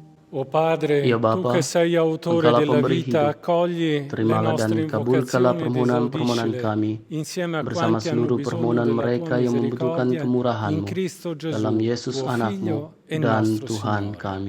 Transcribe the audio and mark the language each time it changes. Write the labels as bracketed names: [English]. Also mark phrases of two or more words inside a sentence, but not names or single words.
[Italian] O Padre, [Indonesian] Ya [Italian] tu [Indonesian] Bapa, [Italian] che sei autore [Indonesian] Engkaulah [Italian] della [Indonesian] pemberi [Italian] vita, [Indonesian] hidup. [Italian] accogli le [Indonesian] Terimalah [Italian] nostre [Indonesian] dan kabulkanlah [Italian] invocazioni ed [Indonesian] permohonan-permohonan [Italian] esaudiscile [Indonesian] kami [Italian] insieme a [Indonesian] bersama [Italian] quanti hanno [Indonesian] seluruh [Italian] bisogno [Indonesian] permohonan [Italian] della tua [Indonesian] mereka yang membutuhkan [Italian] misericordia in [Indonesian] kemurahan-Mu [Italian] Cristo [Indonesian] dalam [Italian] Gesù, [Indonesian] Yesus [Italian] tuo [Indonesian] anakmu [Italian] Figlio e [Indonesian] dan [Italian] nostro [Indonesian] Tuhan [Italian] Signore. [Indonesian] kami.